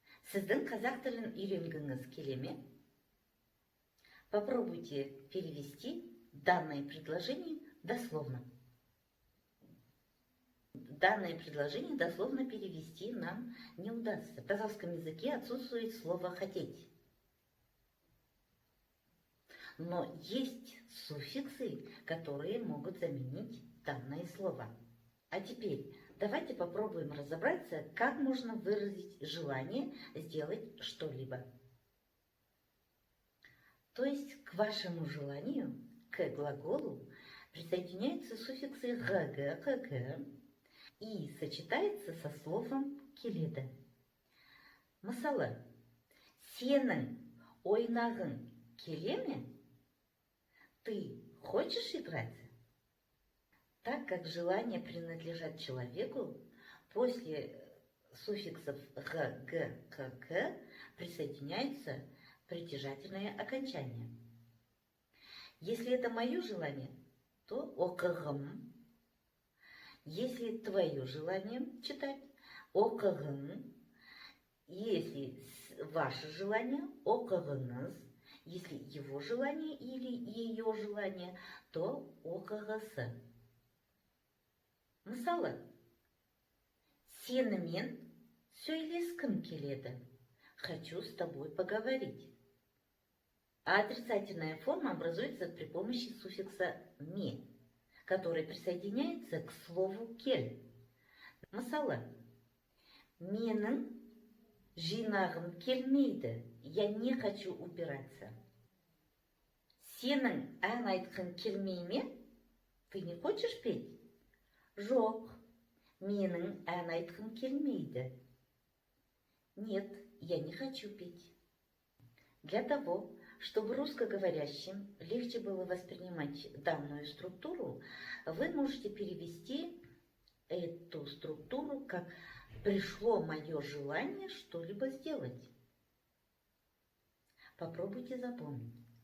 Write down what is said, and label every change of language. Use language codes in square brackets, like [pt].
[kk] Сіздің қазақ тілін үйренгіңіз келе ме? [ru] Попробуйте перевести данное предложение дословно. Данное предложение дословно перевести нам не удастся. В казахском языке отсутствует слово «хотеть». Но есть суффиксы, которые могут заменить данное слово. А теперь давайте попробуем разобраться, как можно выразить желание сделать что-либо. То есть к вашему желанию, к глаголу, присоединяются суффиксы «гг», «кг» и сочетается со словом «келеді». [kk] Мысалы, сенің ойнағың келе ме? [ru] Ты хочешь играть? Так как желания принадлежат человеку, после суффиксов «г», «г», «к» присоединяются притяжательные окончания. Если это мое желание, то «окығым». Если твое желание читать «окығың». Если ваше желание «окығыңыз». Если его желание или ее желание, то «оқығысы». [kk] Мысалы, сенімен сөйлескім келеді. [ru] Хочу с тобой поговорить. А отрицательная форма образуется при помощи суффикса «ме», который присоединяется к слову «кель». [kk] Мысалы, менің жинағым келмейді. [ru] Я не хочу убираться. [kk] Сенің ән айтқың келмей ме? [ru] Ты не хочешь петь? [kk] Жоқ, менің ән айтқым келмейді. [ru] Нет, я не хочу петь. Для того, чтобы русскоговорящим легче было воспринимать данную структуру, вы можете перевести эту структуру как «пришло мое желание что-либо сделать». Попробуйте запомнить.